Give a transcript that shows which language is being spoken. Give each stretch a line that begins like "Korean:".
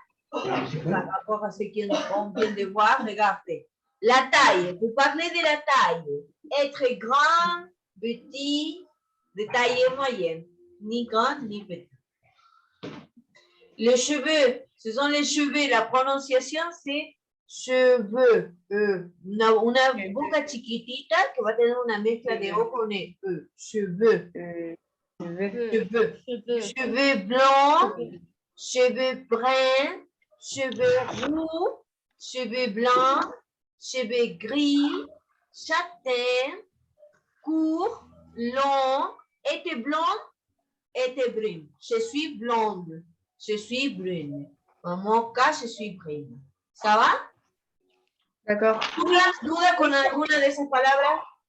French: par rapport à ce qu'on vient de voir, regardez. La taille, vous parlez de la taille. Être grand, petit, de taille moyenne. Ni grand, ni petit. Les cheveux, ce sont les cheveux. La prononciation, c'est cheveux.
Spanish: Una boca chiquitita que va a tener una mezcla de O con E.
French: Cheveux. Cheveux. Cheveux blancs, cheveux bruns, cheveux roux, cheveux blancs, cheveux gris, châtain, court, long, était blonde, était brune. Je suis blonde, je suis brune. En mon cas, je suis brune. ¿Ça va? D'accord.
Spanish: ¿Duda con alguna de esas palabras?